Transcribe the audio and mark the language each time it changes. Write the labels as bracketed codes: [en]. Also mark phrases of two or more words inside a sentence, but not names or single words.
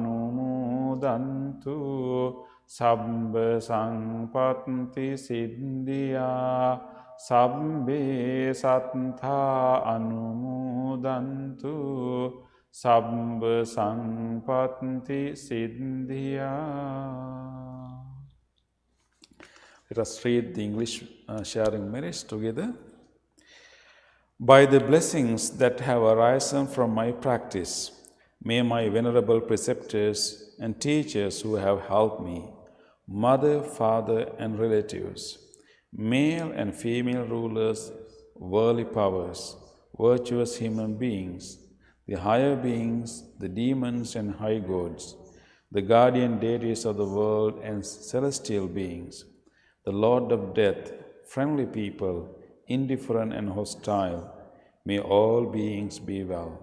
[pi] anumodantu sabba sampatti siddhya sabbe sattha anumodantu sabba sampatti siddhya. [en] Let us read the English sharing merits together. By the blessings that have arisen from my practice, may my venerable preceptors and teachers who have helped me, mother, father, and relatives, male and female rulers, worldly powers, virtuous human beings, the higher beings, the demons and high gods, the guardian deities of the world and celestial beings, the Lord of death, friendly people, indifferent and hostile, may all beings be well.